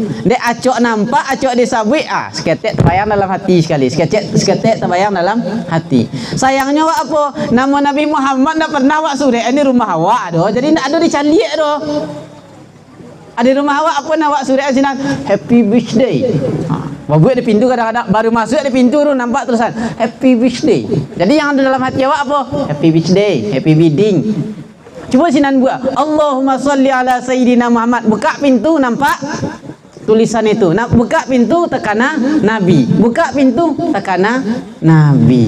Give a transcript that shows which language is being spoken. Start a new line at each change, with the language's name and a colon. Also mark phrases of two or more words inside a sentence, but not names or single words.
Minangkabau: Dek acok nampak, acok disabui, seketek terbayang dalam hati sekali, seketek terbayang dalam hati. Sayangnya awak apa? Nama Nabi Muhammad tak pernah awak suruh ini rumah awak doh, jadi tak ada dicaliak doh. Ada rumah awak apa nak awak suruh sinan
English: Happy Birthday.
Minangkabau: Babuat di pintu kadang-kadang baru masuk di pintu tu nampak tulisan
English: Happy Birthday.
Minangkabau: Jadi yang ada dalam hati awak apa?
English: Happy Birthday, Happy Wedding.
Minangkabau: Cuba sinan buat
Arabic: اللهم صل على سيدنا محمد.
Minangkabau: Buka pintu nampak tulisan itu. Buka pintu tekana Nabi. Buka pintu tekana Nabi.